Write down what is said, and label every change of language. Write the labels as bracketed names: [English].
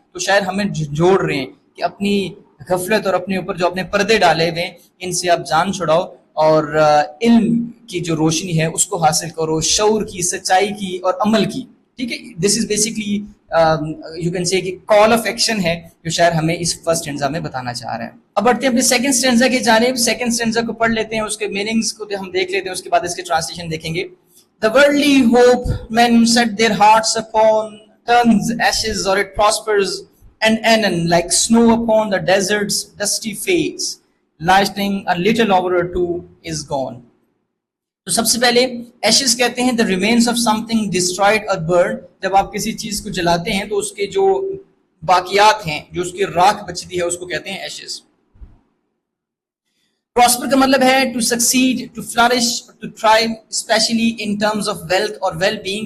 [Urdu] تو شاعر ہمیں جوڑ رہے ہیں کہ اپنی غفلت اور اپنے اوپر جو اپنے پردے ڈالے ہوئے ہیں ان سے آپ جان چھڑاؤ اور علم کی جو روشنی ہے اس کو حاصل کرو، شعور کی، سچائی کی اور عمل کی. ٹھیک ہے، [English] this is basically you can say [Urdu] کہ کال آف ایکشن ہے جو شاعر ہمیں اس فرسٹ اسٹینزا میں بتانا چاہ رہا ہے. اب بڑھتے ہیں اپنے سیکنڈ اسٹینزا کی جانب. سیکنڈ اسٹینزا کو پڑھ لیتے ہیں، اس کے میننگز کو ہم دیکھ لیتے ہیں، اس کے بعد اس کے ٹرانسلیشن دیکھیں گے. [English] The worldly hope men set their hearts upon turns ashes or it prospers, and anon like snow upon the desert's dusty face, lightning a little hour or two is gone. [Urdu] تو سب سے پہلے Ashes کہتے ہیں [English] the remains of something destroyed or burned. [Urdu] جب آپ کسی چیز کو جلاتے ہیں تو اس کے جو باقیات ہیں، جو اس کی راکھ بچتی ہے، اس کو کہتے ہیں ایشز. پراسپر کا مطلب ہے [English] To succeed, to flourish, to thrive, especially in terms of wealth اور well being.